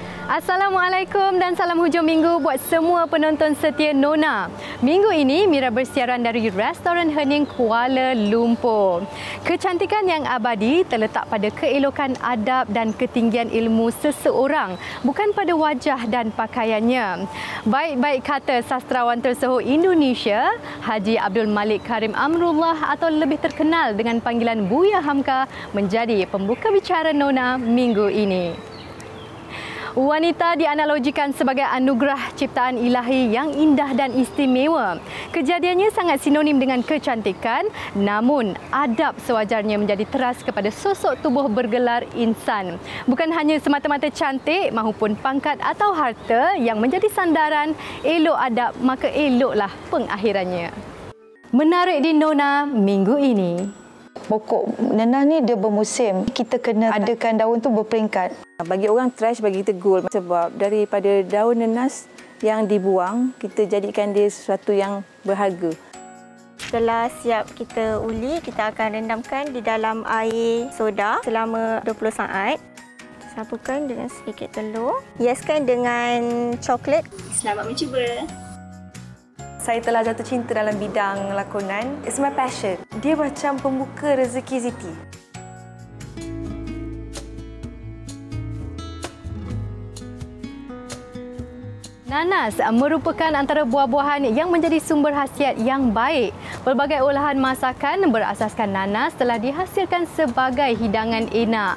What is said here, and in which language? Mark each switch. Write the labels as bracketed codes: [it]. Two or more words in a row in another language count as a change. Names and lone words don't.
[ms] Assalamualaikum dan salam hujung minggu buat semua penonton setia Nona. Minggu ini Mira bersiaran dari Restoran Hening Kuala Lumpur. Kecantikan yang abadi terletak pada keelokan adab dan ketinggian ilmu seseorang, bukan pada wajah dan pakaiannya. Baik-baik kata sastrawan tersohor Indonesia, Haji Abdul Malik Karim Amrullah atau lebih terkenal dengan panggilan Buya Hamka menjadi pembuka bicara Nona minggu ini. Wanita dianalogikan sebagai anugerah ciptaan ilahi yang indah dan istimewa. Kejadiannya sangat sinonim dengan kecantikan, namun adab sewajarnya menjadi teras kepada sosok tubuh bergelar insan. Bukan hanya semata-mata cantik mahupun pangkat atau harta yang menjadi sandaran, elok adab maka eloklah pengakhirannya. Menarik di Nona minggu ini. Pokok nenas ni dia bermusim. Kita kena adakan daun tu berperingkat. Bagi orang trash, bagi kita gold. Sebab daripada daun nenas yang dibuang, kita jadikan dia sesuatu yang berharga. Setelah siap kita uli, kita akan rendamkan di dalam air soda selama 20 saat. Sapukan dengan sedikit telur. Hiaskan dengan coklat. Selamat mencuba. Saya telah jatuh cinta dalam bidang lakonan. [en] It's my passion. [ms] Dia macam pembuka rezeki Siti. Nanas merupakan antara buah-buahan yang menjadi sumber khasiat yang baik. Pelbagai olahan masakan berasaskan nanas telah dihasilkan sebagai hidangan enak.